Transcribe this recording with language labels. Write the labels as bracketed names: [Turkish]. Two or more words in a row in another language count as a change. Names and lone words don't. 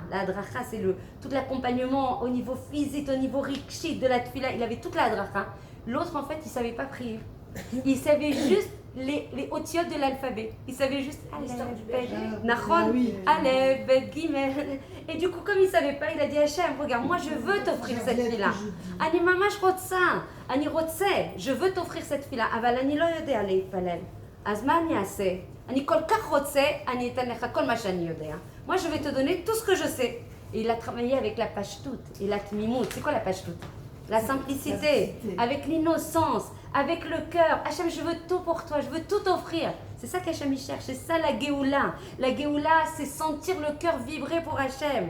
[French] La dracha, c'est tout l'accompagnement au niveau physique, au niveau rikshi de la tfila. Il avait toute la dracha. L'autre, en fait, il ne savait pas prier. Il savait juste les otiotes de l'alphabet. Il savait juste [Hebrew] אלף, בית, נכון, אלף, בית, גימל. [French] Et du coup, comme il ne savait pas, il a dit à Hachem, regarde, moi je veux t'offrir cette fille-là. [Hebrew] אני ממש רוצה, אני רוצה, [French] je veux t'offrir cette fille-là. [Hebrew] אבל אני לא יודע להתפלל. אז מה אני אעשה? אני כל כך רוצה, אני אתן לך כל מה שאני יודע. [French] Moi je vais te donner tout ce que je sais. Et il a travaillé avec la pashtout et la tmimout. C'est quoi la pashtout? La simplicité, avec l'innocence, avec le cœur. Hachem, je veux tout pour toi, je veux tout t'offrir. C'est ça qu'Hachem il cherche, c'est ça la Géoula. La Géoula, c'est sentir le cœur vibrer pour Hachem.